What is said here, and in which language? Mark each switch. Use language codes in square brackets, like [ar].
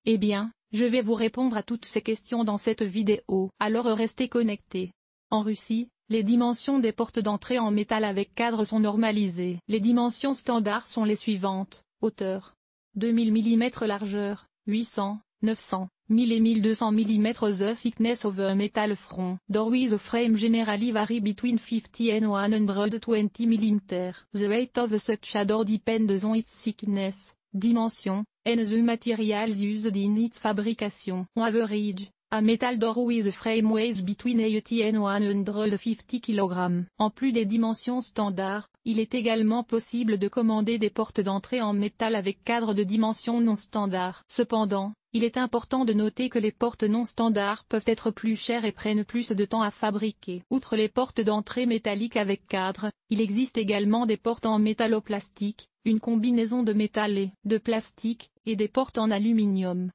[fr] Eh bien, je vais vous répondre à toutes ces questions dans cette vidéo. Alors restez connectés. En Russie, les dimensions des portes d'entrée en métal avec cadre sont normalisées. Les dimensions standards sont les suivantes: hauteur 2000 mm, largeur 800, 900, 1000 et 1200 mm. [en] The thickness of a metal front door with a frame generally vary between 50 and 120 mm. The weight of such a door depends on its thickness, dimension, and the materials used in its fabrication. On average, a metal door with a frame weighs between 80 and 150 kg. [fr] En plus des dimensions standards, il est également possible de commander des portes d'entrée en métal avec cadre de dimensions non standards. Cependant, il est important de noter que les portes non standards peuvent être plus chères et prennent plus de temps à fabriquer. Outre les portes d'entrée métalliques avec cadre, il existe également des portes en métalloplastique, une combinaison de métal et de plastique, et des portes en aluminium.